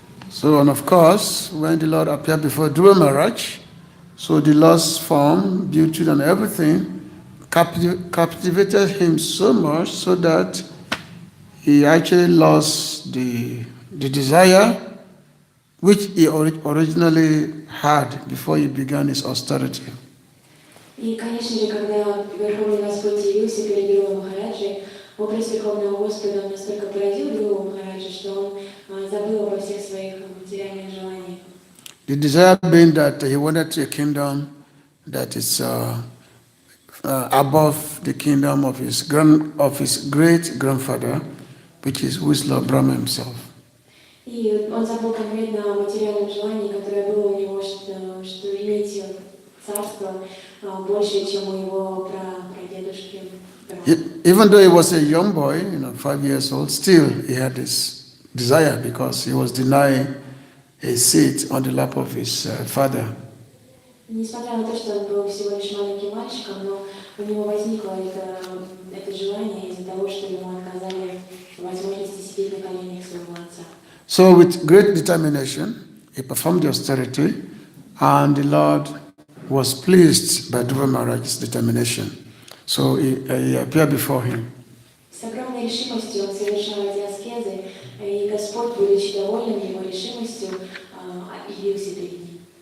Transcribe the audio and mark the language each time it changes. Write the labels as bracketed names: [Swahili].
[English] So, and of course, when the Lord appeared before Dhruva Maharaj, so the Lord's form, beauty, and everything captivated him so much so that he actually lost the desire which he originally had before he began his austerity. [Russian] И, конечно же, когда Верховный Господь явился перед Dhruva Махараджей, образ Верховного Господа он настолько поразил Dhruva Махараджа, что он забыл обо всех своих материальных желаниях. [English] The desire being that he wanted a kingdom that is above the kingdom of his great grandfather, which is Lord Brahma himself. [Russian] И он забыл конкретно о материальном желании, которое было у него, что иметь царство больше, чем у его прадедушки. [English] Even though he was a young boy, 5 years old, still he had this desire because he was denying a seat on the lap of his father. [Russian] Несмотря на то, что он был всего лишь маленьким мальчиком, но у него возникло это желание из-за того, что ему отказали в возможности сидеть на коленях своего отца. [English] So with great determination, he performed the austerity, and the Lord was pleased by Dhruva Maharaj's determination. So he appeared before him. [Russian] С огромной решимостью он совершал эти аскезы, и Господь, будучи доволен его решимостью, явился перед ним.